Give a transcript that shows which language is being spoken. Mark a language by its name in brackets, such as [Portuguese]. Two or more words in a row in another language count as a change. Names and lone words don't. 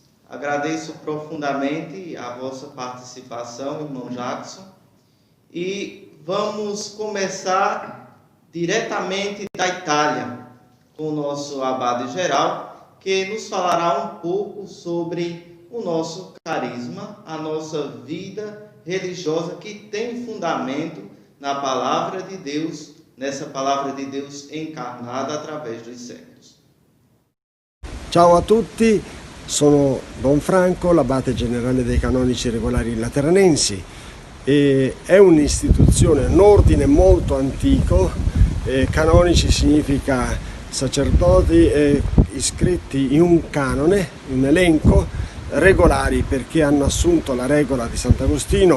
[Portuguese] Agradeço profundamente a vossa participação, irmão Jackson, e vamos começar diretamente da Itália, com o nosso abade geral, que nos falará um pouco sobre o nosso carisma, a nossa vida religiosa que tem fundamento na Palavra de Deus, nessa Palavra [Italian] di Dio incarnata attraverso i secoli. Ciao a tutti, sono Don Franco, l'abate generale dei canonici regolari lateranensi. È un'istituzione, un ordine molto antico. Canonici significa sacerdoti iscritti in un canone, un elenco, regolari perché hanno assunto la regola di Sant'Agostino.